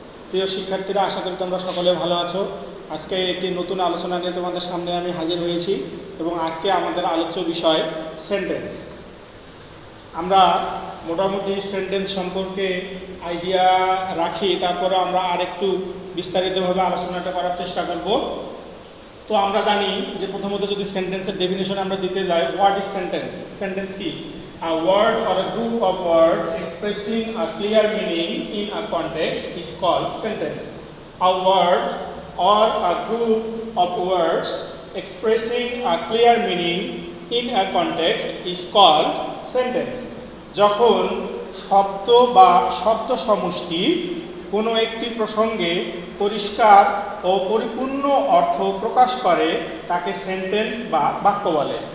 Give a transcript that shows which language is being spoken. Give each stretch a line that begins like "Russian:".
Bangla: প্রিয় শিক্ষার্থীরা, আশা করি তোমরা সকলে ভালো আছো। আজকে একটি নতুন আলোচনা নিয়ে তোমাদের সামনে আমি হাজির হয়েছি এবং আজকে আমাদের আলোচ্য বিষয় সেন্টেন্স। আমরা মোটামুটি সেন্টেন্স সম্পর্কে আইডিয়া রাখি, তারপরে আমরা আরেকটু বিস্তারিতভাবে আলোচনাটা করার চেষ্টা করব। তো আমরা জানি যে প্রথমত যদি সেন্টেন্সের ডেফিনিশন আমরা দিতে যাই,
English: What is sentence?
Bangla: সেন্টেন্স কি?
English: A word or a group of words expressing a clear meaning in a context is called sentence. A word or a group of words expressing a clear meaning in a context is called sentence.
Bangla: যখন শব্দ বা শব্দ সমষ্টি কোনো একটি প্রসঙ্গে পরিষ্কার ও পরিপূর্ণ অর্থ প্রকাশ করে তাকে সেন্টেন্স বা বাক্য বলে।